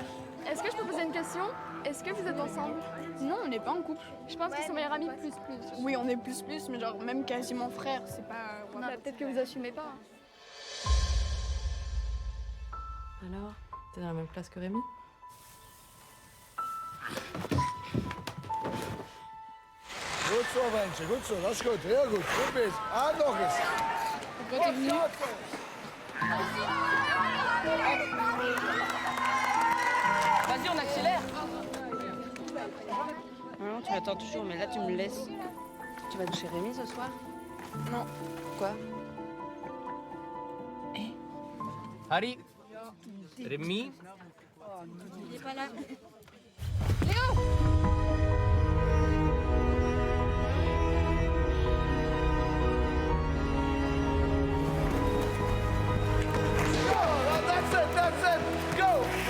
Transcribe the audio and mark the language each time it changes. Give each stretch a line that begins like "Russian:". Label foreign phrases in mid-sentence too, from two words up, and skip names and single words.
French: Est-ce que je peux poser une question? Est-ce que vous êtes ensemble? Non, on n'est pas en couple. Je pense qu'ils sont meilleurs amis. Plus. Oui, on est plus, mais genre même quasiment frères, c'est pas... peut-être que vous assumez pas. Alors, t'es dans la même classe que Rémi?
Dutch: Goed zo, ventje, goed zo. Dat is goed, heel goed. Goed bezig. Ah, nog eens.
French: Pourquoi t'es venu? Vas-y, on accélère. Non, tu m'attends toujours, mais là tu me laisses. Tu vas chez Rémi ce soir? Non. Quoi? Harry, Rémi, Il est pas là.
English: That's it, go!